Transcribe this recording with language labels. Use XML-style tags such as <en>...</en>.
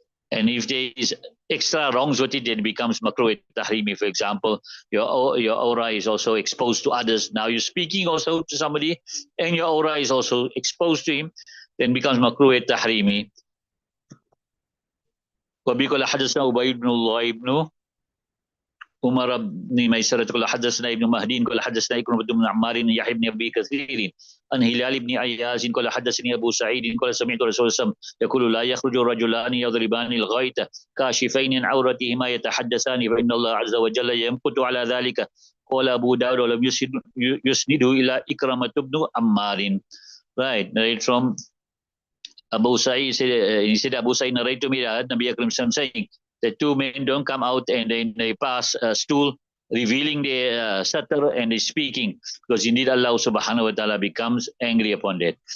<en>And if there is extra wrongs with it, then it becomes makruh tahrimi. For example, your aura is also exposed to others. Now you're speaking also to somebody, and your aura is also exposed to him, then it becomes makruh tahrimi.</en> <ar>وبقول حدثنا عبيد بن الله بن عمر بن ميسرة قال حدثنا ابن مهدي قال حدثنا إكرمة بن عمار يحيى بن أبي كثير عن هلال بن عياز قال حدثني أبو سعيد قال سمعت رسول الله يقول لا يخرج رجلان يضربان الغيط كاشفين عن عورتهما يتحدثان فإن الله عز وجل يمقت على ذلك. قال أبو داود ولم يسنده إلى إكرمة بن عمار.</ar> <en>Right, narrate from Abu Sa'id he said Abu Sa'id narrated to me that Nabi Akram saying that two men don't come out and then they pass a stool revealing their satar and they speaking, because indeed Allah subhanahu wa ta'ala becomes angry upon that.</en>